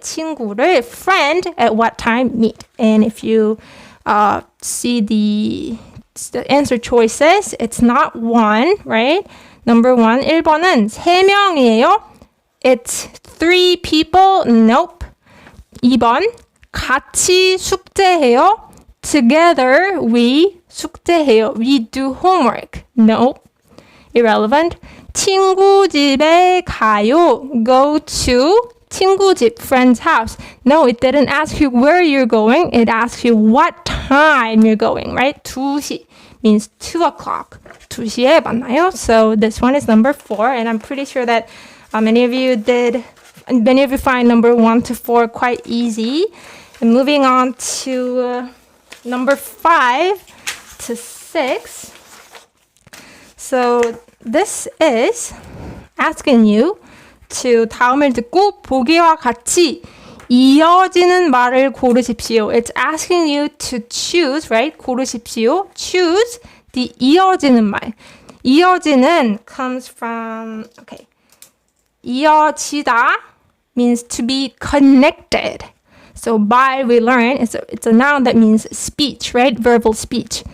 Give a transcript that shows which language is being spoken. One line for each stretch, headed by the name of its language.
Korean: 친구를,
English: friend, at what time, meet. And if you see the answer choices, it's not 1, right? Number 1,
Korean: 1번은 3명이에요.
English: It's 3 people. Nope.
Korean: 2번, 같이 숙제해요.
English: Together we 숙제해요. We do homework. Nope. Irrelevant.
Korean: 친구 집에 가요.
English: Go to 친구 집, friend's house. No, it didn't ask you where you're going. It asks you what time you're going, right? 2시 means 2 o'clock.
Korean: 2시에 만나요.
English: So this one is number 4, and I'm pretty sure that many of you find number 1 to 4 quite easy. And moving on to number 5 to 6. So this is asking you to
Korean: 다음을 듣고 보기와 같이 이어지는 말을 고르십시오.
English: It's asking you to choose, right?
Korean: 고르십시오.
English: Choose the 이어지는 말. 이어지는 comes from, okay. 이어지다 means to be connected. So by we learn, it's a noun that means speech, right? Verbal speech.